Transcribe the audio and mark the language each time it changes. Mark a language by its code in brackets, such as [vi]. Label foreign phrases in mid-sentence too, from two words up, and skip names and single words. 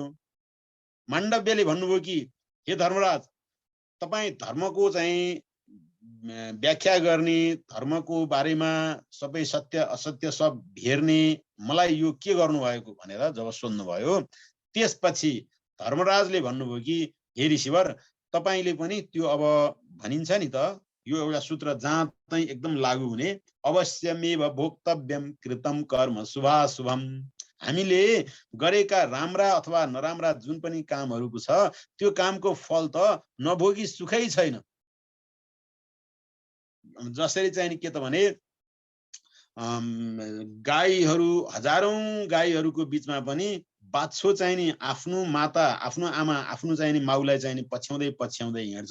[ne] माण्डव्यले भन्नुभयो कि हे धर्मराज तपाई धर्मको चाहिँ व्याख्या गर्ने, धर्मको बारेमा सबै सत्य असत्य सब हेर्ने मलाई यो के गर्नु भएको भनेर जब सोध्नु भयो। त्यसपछि धर्मराजले भन्नुभयो कि हे ऋषिवर तपाईले पनि त्यो अब भनिन्छ नि त यो एउटा सूत्र जहाँ चाहिँ एकदम लागू हुने [sa] अवश्यमेव भोक्तव्यम कृतम कर्म शुभाशुभम। [ne] हामीले गरेका राम्रा अथवा नराम्रा जुन पनि कामहरूको छ त्यो कामको फल त नभोगी सुखै छैन। जसरी चाहिँ के त भने गाईहरू हजारौं गाईहरूको बीचमा पनि बाछो चाहिँ नि आफ्नो माता आफ्नो आमा आफ्नो चाहिँ नि माउलाई चाहिँ नि पछ्याउँदै पछ्याउँदै हिँड्छ।